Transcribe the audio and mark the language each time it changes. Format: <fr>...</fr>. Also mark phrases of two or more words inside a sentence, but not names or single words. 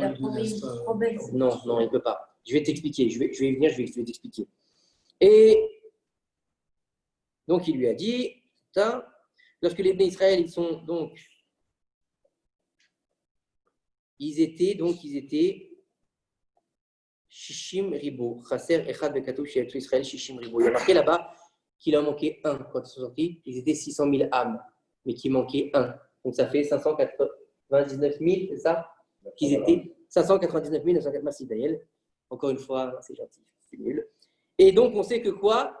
<fr>Non, il ne peut pas. Je vais t'expliquer. Je vais t'expliquer. Et donc, il lui a dit, lorsque les</fr> <he>בני ישראל,</he> <fr>ils étaient</fr> <he>שישים ריבוא. חסר אחד בכתוב שיצאו ישראל שישים ריבוא.</he> <fr>Il y a marqué là-bas qu'il en manquait un quand ils sont sortis. Ils étaient 600 000 âmes, mais qu'il manquait un. Donc, ça fait 599 000, c'est ça? Qu'ils étaient 599 904. Merci Daniel. Encore une fois, c'est gentil, c'est nul. Et donc, on sait que quoi?</fr>